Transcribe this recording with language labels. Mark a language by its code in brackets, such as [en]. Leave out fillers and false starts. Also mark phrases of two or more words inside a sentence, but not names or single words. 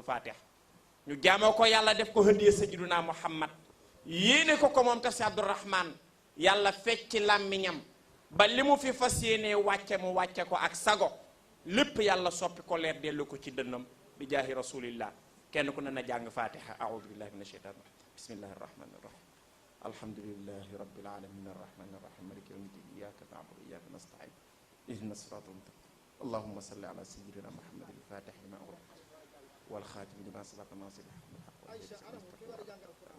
[wo] fatiha ñu jaamoo ko yàlla def ko hëndiyee sayyiduna Muhammad yéene ko moom tafsir Abdourahman yàlla fecc làmmiñam ba li mu fi fas yéenee wàcce mu wàcce ko ak sago lépp yàlla soppi ko leer dellu ko ci dënnam bi jaahi rasulillah kenn ku ne na jàng fatiha [ar] أعوذ بالله من الشيطان الرجيم بسم الله الرحمن الرحيم الحمد لله رب العالمين الرحمن الرحيم مالك يوم الدين إياك نعبد وإياك نستعين اهدنا الصراط المستقيم اللهم صل على سيدنا محمد الفاتح لما أغلق والخاتم لما سبق ناصر الحق بالحق